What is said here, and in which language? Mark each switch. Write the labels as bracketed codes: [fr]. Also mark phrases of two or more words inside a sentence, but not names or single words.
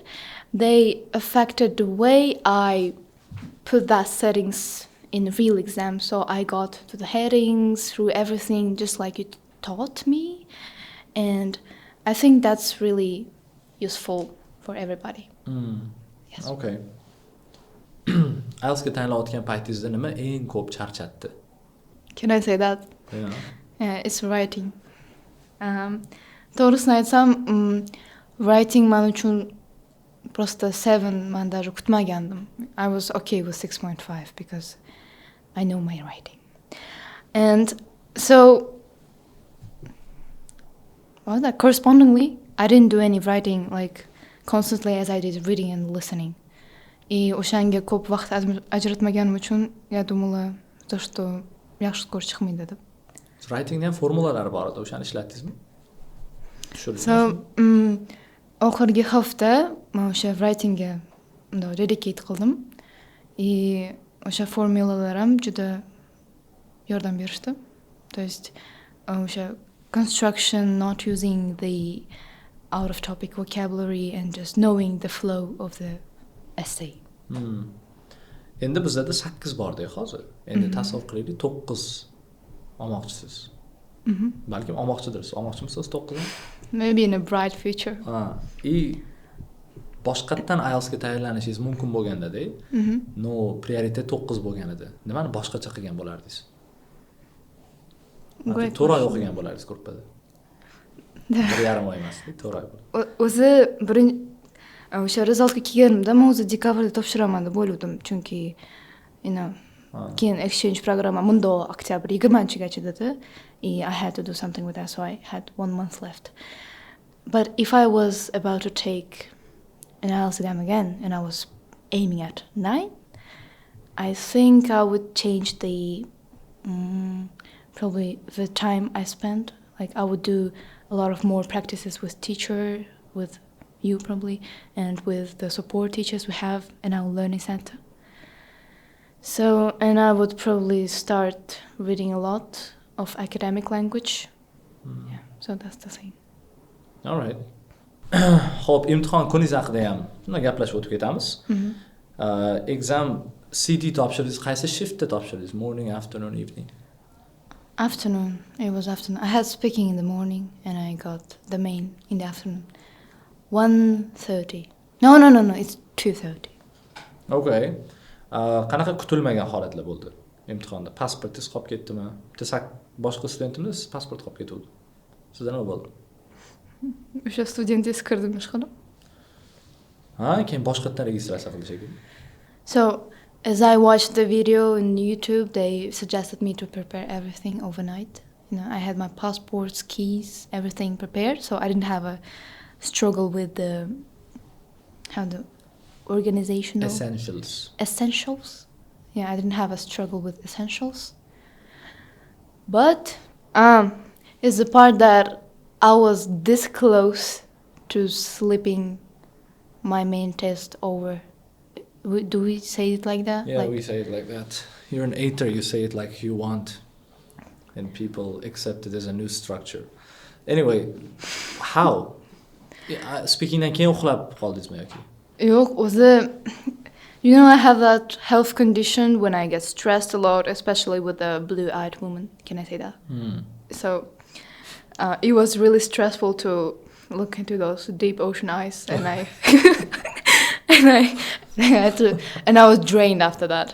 [en] They affected the way I put that settings in real exam. So I got to the headings, through everything, just like you taught me. And I think that's really useful for everybody. Yes. Okay. [uz] IELTS'ga tayyorlanayotgan paytingizda nima eng ko'p charchatdi? [en] Can I say that? Yeah. Yeah, it's writing. [uz] To'g'risini aytsam, writing men uchun prosta 7 man даже kutmagandim. [en] I was okay with 6.5 because I know my writing. And so correspondingly, I didn't do any writing like constantly as I did reading and listening. [uz] O'shanga ko'p vaqt ajratmaganim uchun [ru] думала, что [uz] yaxshi skor chiqmaydi deb. Writing ham formulalari bor edi, o'shani ishlatdingizmi? So, oxirgi hafta men o'sha writingga dedicate qildim. O'sha formulalar ham juda yordam berishdi. [ru] То есть, [en] o'sha construction, not using the out of topic vocabulary and just knowing the flow of the essay. [uz] Endi bizda 8 borda hozir. Endi tasavvur qilaylik 9 olmoqchisiz. Balkim olmoqchidirsiz. Olmoqchimisiz 9 ni? [en] Maybe in a bright future. [uz] Boshqatdan IELTS'ga tayyorlanishingiz mumkin bo'lganda-da, no prioritet 9 bo'lgan edi. Nimani boshqacha qilgan bo'lardingiz? To'rt oy o'qigan bo'lardingiz gruppada. 1,5 oy emas, 4 oy. O'zi o'sha resultga kelganimda men o'zi dekabrda topshiraman deb o'yladim, chunki keyin exchange programma mundo oktyabr 20-gacha dedi. [en] I had to do something with that, so I had 1 month left. But if I was about to take an IELTS exam again and I was aiming at 9, I think I would change probably the time I spent. Like I would do a lot of more practices with teacher, with you probably, and with the support teachers we have in our learning center. So, and I would probably start reading a lot of academic language. Yeah, so that's the thing. All right. [uz] Xo'p, imtihon kuningiz haqida ham shunday gaplashib o'tib ketamiz. Exam CD topshirdingiz, qaysi shiftda topshirdingiz? [en] Morning, afternoon, evening? Afternoon. It was afternoon. I had speaking in the morning and I got the main in the afternoon. 1:30. No, it's 2:30. Okay. [uz] Qanaqa kutilmagan holatlar bo'ldi imtihonda? Pasportingiz qolib ketdimi? Boshqa studentimiz pasport qolib ketdi. Sizda nima bo'ldi? O'sha studentingiz kirdim ishxona. Keyin boshqatdan registratsiya qildi shekilli. [en] So, as I watched the video on YouTube, they suggested me to prepare everything overnight. I had my passports, keys, everything prepared, so I didn't have a struggle with the organizational essentials. Yeah, I didn't have a struggle with essentials. But it's the part that I was this close to slipping my main test over. Do we say it like that? Yeah, we say it like that. You're an aider, you say it like you want. And people accept it as a new structure. Anyway, how? [uz] Speakingdan keyin uxlab qoldingizmi yoki? Yo'q, o'zi [en] I have that health condition when I get stressed a lot, especially with the blue-eyed woman. Can I say that? So it was really stressful to look into those deep ocean eyes, and I had to, and I was drained after that.